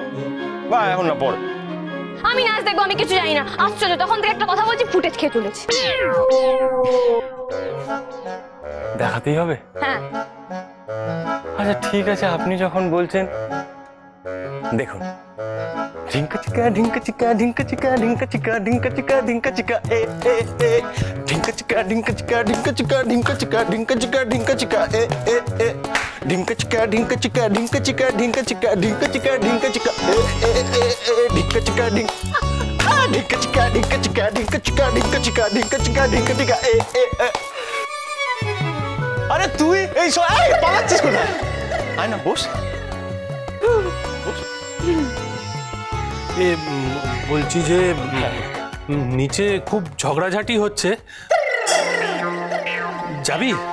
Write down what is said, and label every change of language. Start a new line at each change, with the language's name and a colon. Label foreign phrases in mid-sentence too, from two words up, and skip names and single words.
Bangla: বা এখন না, পরে। আমি নাচ দেখবো, আমি কিছু জানি না। আশ্চর্য, তখন থেকে একটা কথা বলছি, ফুটেজ খেয়ে তুলেছি। দেখাতেই হবে? হ্যাঁ। আচ্ছা ঠিক আছে, আপনি যখন বলছেন দেখুন। ঢিঙ্কা চিকা ঢিঙ্কা চিকা ঢিঙ্কা চিকা ঢিঙ্কা চিকা ঢিঙ্কা চিকা ঢিঙ্কা চিকা এ এ এ ঢিঙ্কা চিকা ঢিঙ্কা চিকা ঢিঙ্কা চিকা ঢিঙ্কা চিকা ঢিঙ্কা চিকা ঢিঙ্কা চিকা এ এ এ ঢিঙ্কা চিকা ঢিঙ্কা চিকা ঢিঙ্কা চিকা ঢিঙ্কা চিকা ঢিঙ্কা চিকা ঢিঙ্কা চিকা এ এ এ এ ঢিঙ্কা চিকা ঢিঙ্কা চিকা ঢিঙ্কা চিকা ঢিঙ্কা চিকা ঢিঙ্কা চিকা ঢিঙ্কা চিকা ঢিঙ্কা চিকা এ এ এ। আরে তুই এই পালাচ্ছিস কোথায়? আয় না, বস। বলছি যে নিচে খুব ঝগড়াঝাটি হচ্ছে, যাবি?